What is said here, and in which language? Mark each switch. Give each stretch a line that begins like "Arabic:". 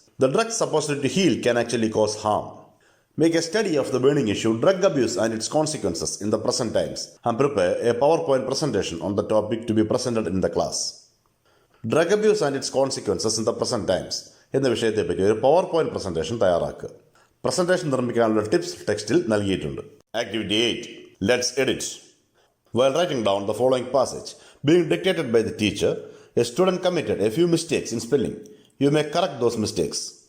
English: The drugs supposed to heal can actually cause harm. Make a study of the burning issue, drug abuse and its consequences in the present times, and prepare a PowerPoint presentation on the topic to be presented in the class. Drug abuse and its consequences in the present times
Malayalam: എന്ന വിഷയത്തെപ്പറ്റി ഒരു
English: PowerPoint presentation
Malayalam: തയ്യാറാക്കുക. Presentation നിർമ്മിക്കാനുള്ള tips ടെക്സ്റ്റിൽ നൽകിയിട്ടുണ്ട്.
English: Activity 8. Let's edit. While writing down the following passage, being dictated by the teacher, a student committed a few mistakes in spelling. You may correct those mistakes.